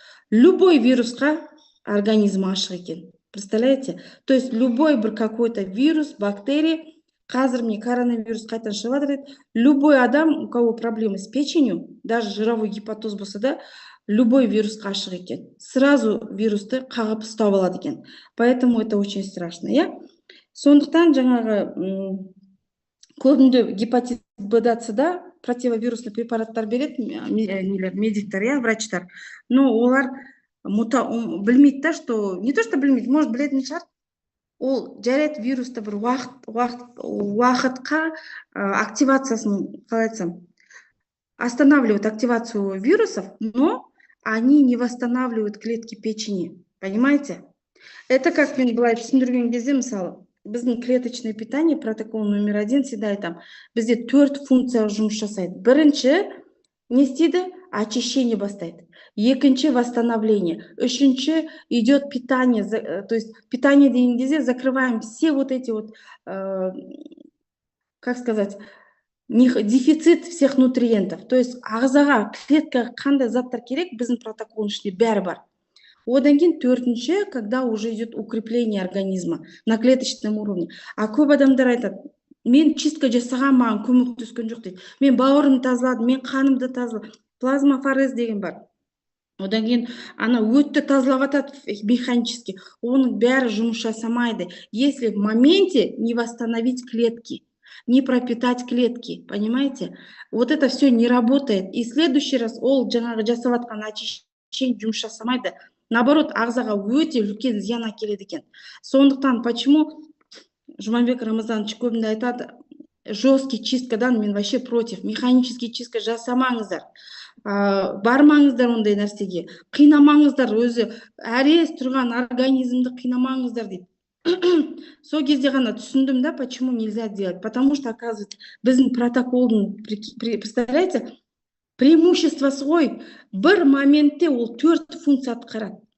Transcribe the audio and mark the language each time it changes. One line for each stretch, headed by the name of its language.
Kazakh: Любой вирусқа организм ашық екен.
Russian: Представляете? То есть любой бір какой-то вирус, бактерия, қазір мне коронавирус
Kazakh: қайтан шығып жатыр,
Russian: любой адам, у кого проблемы с печенью, даже жировой гепатоз болса да, любой вирусқа ашық екен.
Kazakh: Сразу вирусты қағып ұстап алады екен.
Russian: Поэтому это очень страшно,
Kazakh: иә? Сондықтан жаңағы көбінде гепатит Б-да, С-да противовирусный препараттар береді медиктер, иә, врачтар.
Russian: Но
Kazakh: олар білмейді да,
Russian: что не то что білмейді,
Kazakh: может білетін шығар, ол жарайды вирусты бір уақытқа активациясын, қалай айтсам,
Russian: останавливают активацию вирусов, но они не восстанавливают клетки печени, понимаете?
Kazakh: Это как мен былай түсіндірген кезде, мысалы, біздің клеточное питание, протокол номер 1, всегда айтам, бізде 4 функция жұмыс жасайды. Бірінші не істейді? Очищение бастайды. Екінші восстановление. Үшінші идет питание.
Russian: То есть питание деген кезде закрываем все вот эти вот, как сказать, дефицит всех нутриентов.
Kazakh: То есть ағзаға, клеткаға қандай заттар керек, біздің протоколдың ішінде бәрі бар. Одан кейін төртінші,
Russian: когда уже идет укрепление организма на клеточном уровне.
Kazakh: А көп адамдар айтады, мен чистка жасаған, маған көмектескен жоқ дейді. Мен бауырымды тазаладым, мен қанымды тазаладым. Плазмафорез деген бар. Одан кейін ана өтті тазалап атады механически. Оның бәрі жұмыс жасамайды.
Russian: Если в моменте не восстановить клетки, не пропитать клетки, понимаете? Вот это все не работает. И в следующий раз
Kazakh: ол жаңағы жасап атқан
Russian: очищение
Kazakh: жұмыс жасамайды. Наоборот, ағзаға өте үлкен зиян әкеледі екен.
Russian: Сондықтан почему
Kazakh: Жұмабек Рамазанович көбінде айтады,
Russian: жесткий чисткадан
Kazakh: мен
Russian: вообще против.
Kazakh: Механический чистка жасамаңыздар. Бармаңыздар ондай нәрсеге. Қинамаңыздар, өзі әрес тұрған организмді қинамаңыздар дейді. Сол кезде ғана түсіндім, да,
Russian: почему нельзя делать. Потому что, оказывается,
Kazakh: біздің протоколдың, представляете, преимуществосы ғой, бір моментте ол 4 функция атқарады.